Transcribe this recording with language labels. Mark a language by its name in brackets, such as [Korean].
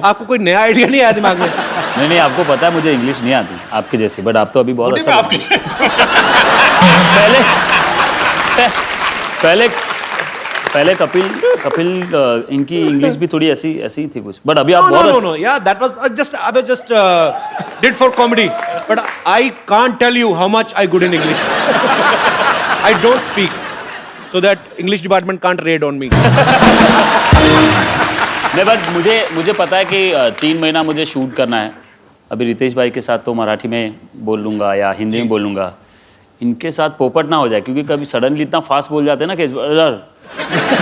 [Hindi] आपको कोई नया आइडिया नहीं आया दिमाग में? नहीं, आपको पता है मुझे इंग्लिश नहीं आती आपके जैसी, बट आप तो अभी बहुत अच्छा पहले कपिल इनकी इंग्लिश भी थोड़ी ऐसी ही थी कुछ, बट अभी आप [English] No, yeah, that was I was just did for comedy, but I can't tell you how much I good in English. I don't speak, so that English department can't raid on me. [Hindi] नहीं, but मुझे पता है कि 3 महीना मुझे shoot करना है। अभी रितेश भाई के साथ तो मराठी में बोल लूँगा या हिंदी में बोल लूँगा, इनके साथ पोपट ना हो जाए, क्योंकि कभी सडनली इतना फास्ट बोल जाते हैं ना कि